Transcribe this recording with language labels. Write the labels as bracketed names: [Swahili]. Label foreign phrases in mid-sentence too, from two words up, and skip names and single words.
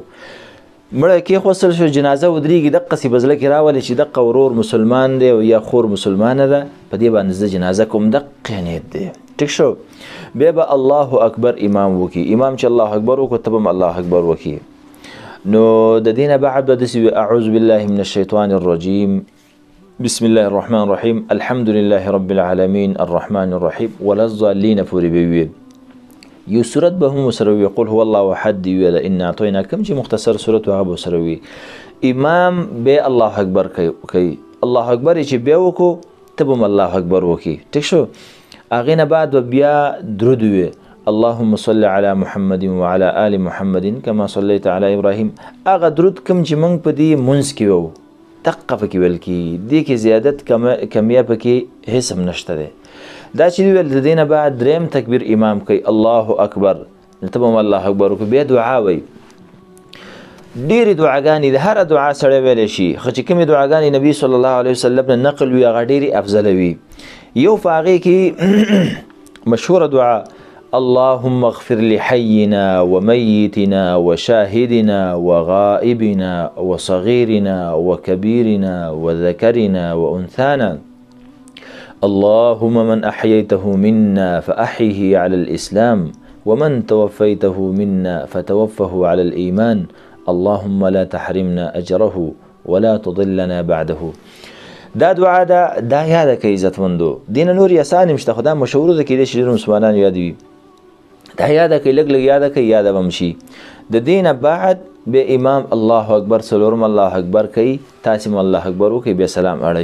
[Pashto] مړه کېښودل شو، جنازه ودرېږي، دقسې به زړه کې راولي چې دقه ورور مسلمان دی او یا خور مسلمانه ده، په دې باندې زه جنازه کوم، دقه نیت دی. ټیک شو. بیا به [Arabic] الله اکبر [Pashto] امام وکي. امام چې [Arabic] الله اکبر [Pashto] وکړو ته به هم [Arabic] الله اکبر [Pashto] وکي. نو د دې نه بعد به داسې وي [Arabic] اعوذ بالله من الشیطان الرجیم بسم الله الرحمن الرحیم الحمد لله رب العالمین الرحمن الرحیم ولا الضالین [Pashto] پورې به وي. یو صورت به هم ورسره وي، قل هو الله احد دی ویله، انا اعطیناک کوم چې مختصر صورت و هغه به ورسره وي. امام به [Arabic] الله اکبر [Pashto] کوي، [Arabic] الله اکبر [Pashto] چې بیا وکړو ته به هم [Arabic] الله اکبر [Pashto] وکي. ټیک شو. هغې نه بعد به بیا درود وي، [Arabic] اللهم صل علی محمد وعلى آل محمد کما صلیت علی ابراهیم. [Pashto] هغه درود کوم چې موږ په دې منځ کې وو دقه پکې ویل کېږي، دې کې زیادت کمیه پکې هېڅ هم نشته دی. دا چې ویل د دې نه بعد دریم تکبیر امام کوي [Arabic] الله اکبر، [Pashto] ته به هم [Arabic] الله اکبر [Pashto] وکړو. بیا دعا وایي. ډېرې دعاګانې د هره دعا سړی ویلی شي، خو چې کومې دعاګانې نبي [Arabic] صلی الله علیه وسلم [Pashto] نه نقل وي هغه ډېرې افضله وي. یو په هغې کې مشهوره دعا [Arabic] اللهم اغفر لحينا وميتنا وشاهدنا وغائبنا وصغيرنا وكبيرنا وذكرنا وأنثانا اللهم من أحييته منا فأحيه على الإسلام ومن توفيته منا فتوفه على الإيمان اللهم لا تحرمنا أجره ولا تضلنا بعده. [Pashto] دا دعا دا یاده کوي عزتمندو. دینه نور اسانه مشته، خو دا مشهور ده کېدای شي ډېر مسلمانان یاد وي. دا یاده کوي، لږ لږ یاده کوي، یاده به هم شي. د دې نه بعد بیا امام [Arabic] الله اکبر [Pashto] څلورم [Arabic] الله اکبر [Pashto] کوي، تاسې هم [Arabic] الله اکبر [Pashto] وکړئ، بیا سلام اړئ.